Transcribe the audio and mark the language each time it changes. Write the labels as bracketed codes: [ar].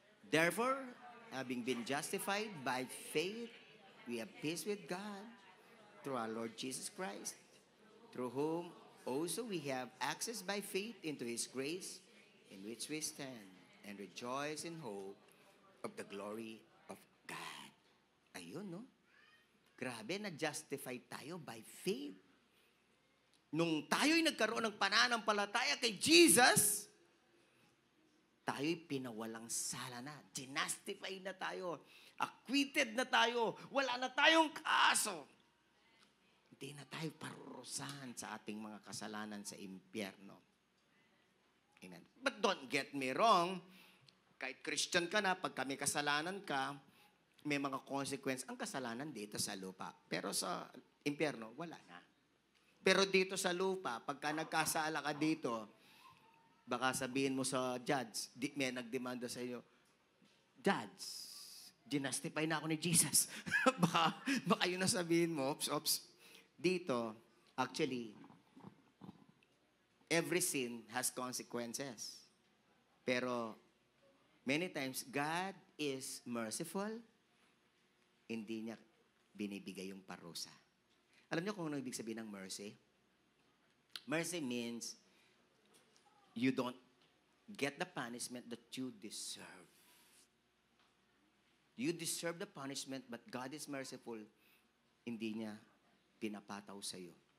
[en] Therefore, having been justified by faith, we have peace with God through our Lord Jesus Christ, through whom also we have access by faith into His grace, in which we stand and rejoice in hope of the glory of God. [tl] Ayun, no? Grabe, na-justify tayo [en] by faith. [tl] Nung tayo'y nagkaroon ng pananampalataya kay Jesus, tayo'y pinawalang sala na. Justify na tayo. Acquitted na tayo. Wala na tayong kaso. Hindi na tayo parurusahan sa ating mga kasalanan sa impyerno. Amen. [en] But don't get me wrong. [tl] Kahit Christian ka na, pag may kasalanan ka, may mga consequence ang kasalanan dito sa lupa. Pero sa impyerno, wala na. Pero dito sa lupa, pagka nagkasala ka dito, baka sabihin mo sa judge, may nagdemanda sa iyo, Judge, ginastify na ako ni Jesus. baka yun na sabihin mo, oops. [en] Dito, actually, every sin has consequences. [tl] Pero, [en] many times, God is merciful, [tl] hindi niya binibigay yung parusa. Alam niyo kung ano ibig sabihin ng mercy? [en] Mercy means you don't get the punishment that you deserve. You deserve the punishment, but God is merciful. [tl] Hindi niya pinapataw sa iyo.